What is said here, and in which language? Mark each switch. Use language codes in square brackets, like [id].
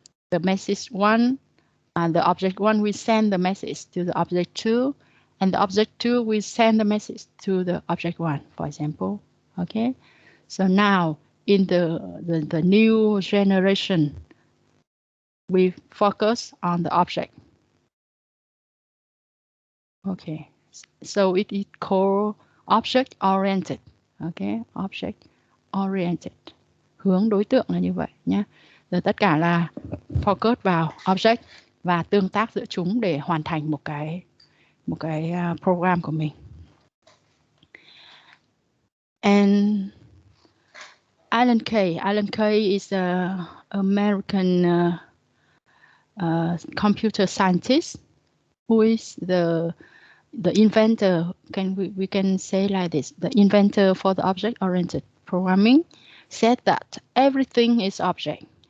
[en] The message 1, and the object 1 will send the message to the object 2, and the object 2 will send the message to the object 1, for example. Okay, so now in the new generation, we focus on the object. Okay, so it is called object oriented. [vi] Okay, object oriented, hướng đối tượng là như vậy nhé. Rồi tất cả là focus vào object và tương tác giữa chúng để hoàn thành một cái program của mình. [en] And Alan Kay is an American computer scientist who is the inventor. We can say like this: the inventor for the object-oriented programming said that everything is object.